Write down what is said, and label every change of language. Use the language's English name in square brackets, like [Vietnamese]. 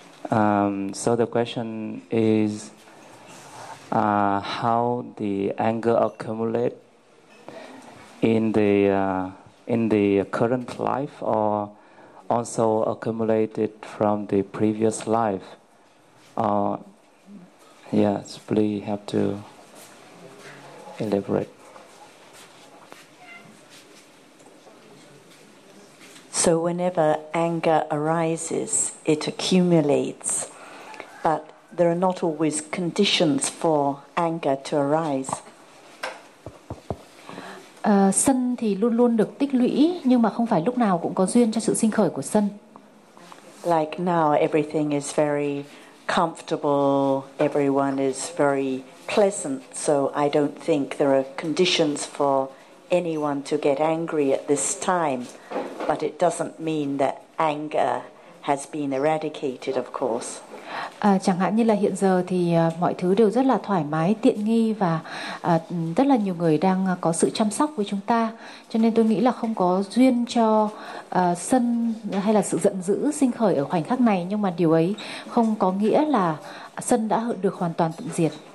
[English] So the question is how the anger accumulate in the current life, or also accumulated from the previous life, or yes, please have to elaborate. So whenever anger arises, it accumulates, but there are not always conditions for anger to arise. [Vietnamese] Sân thì luôn luôn được tích lũy, nhưng mà không phải lúc nào cũng có duyên cho sự sinh khởi của sân. [English] Like now, everything is very comfortable, everyone is very pleasant, so I don't think there are conditions for anyone to get angry at this time. But it doesn't mean that anger has been eradicated, of course. [Vietnamese] Chẳng hạn như là hiện giờ thì mọi thứ đều rất là thoải mái, tiện nghi và rất là nhiều người đang có sự chăm sóc với chúng ta. Cho nên tôi nghĩ là không có duyên cho sân hay là sự giận dữ sinh khởi ở khoảnh khắc này. Nhưng mà điều ấy không có nghĩa là sân đã được hoàn toàn tận diệt.